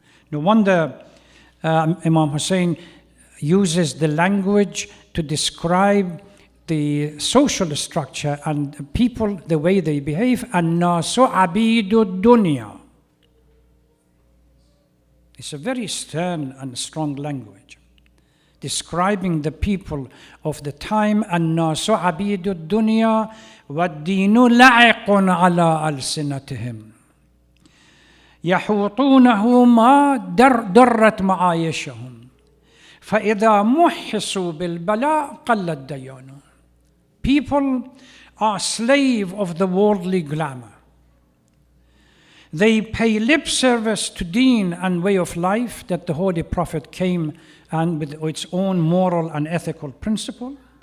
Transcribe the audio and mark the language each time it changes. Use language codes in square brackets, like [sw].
[en] No wonder Imam Hussein uses the language to describe the social structure and people, the way they behave, [ar] الناس عبيد الدنيا. [en] It's a very stern and strong language, describing the people of the time. [ar] الناس عبيد الدنيا والدين لعق على ألسنتهم يحوطونه ما درت معايشهم فإذا محسوا بالبلاء قل الديان. [en] People are slave of the worldly glamour. They pay lip service to deen and way of life that the Holy Prophet came and with its own moral and ethical principle.